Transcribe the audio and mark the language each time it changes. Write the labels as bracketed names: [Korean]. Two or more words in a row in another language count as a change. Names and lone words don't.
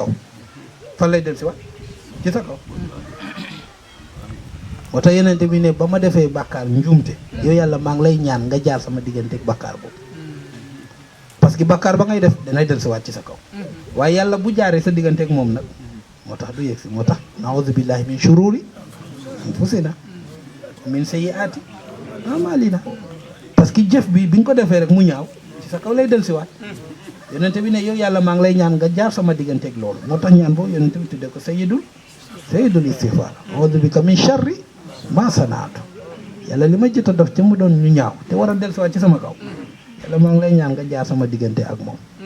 [Wolof] fan lay dellusiwaat ci sa kaw. moo tax yenente bi ne ba ma defee bàkkaar njuumte yow yàlla maa ngi lay ñaan nga jaar sama diggante ak bàkkaar boobu [French] parce que [Wolof] bàkkaar ba ngay def danay dellusiwaat ci sa kaw waaye yàlla bu jaaree sa diggante ak moom nag moo tax du yegg si moo tax [Arabic] نعوذ بالله من شرور أنفسنا من سيئات أعمالنا [French] parce que [Wolof] jëf bi nga ko defee rek mu ñaaw ci sa kaw lay dellusiwaat yonente bi ne yow yàlla maa ngi lay ñaan nga jaar sama diggante ak loolu moo tax ñaan boobu yonente bi tuddee ko [Arabic] سيد الاستغفار أعوذ بك من شر ما صنعت [Wolof] yàlla li ma jot a def ci mu doon ñu ñaaw te war a dellusiwaat ci sama kaw yàlla maa ngi lay ñaan nga jaar sama diggante ak moom.